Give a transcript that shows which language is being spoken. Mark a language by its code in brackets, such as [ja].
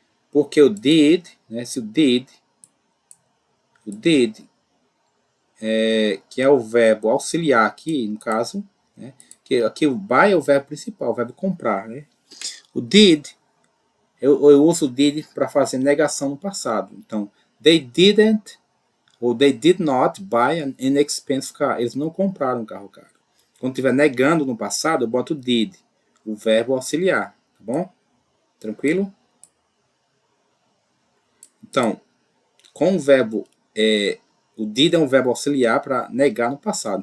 [pt] Porque o did, né? Se o did, que é o verbo auxiliar aqui, no caso, né? Que aqui o buy é o verbo principal, o verbo comprar, né? O did, eu uso o did para fazer negação no passado. Então, [en] they didn't [pt] ou [en] they did not buy an inexpensive car. [pt] Eles não compraram um carro caro. Quando estiver negando no passado, eu boto did, o verbo auxiliar, tá bom? Tranquilo? Então, com o verbo, o did é um verbo auxiliar para negar no passado.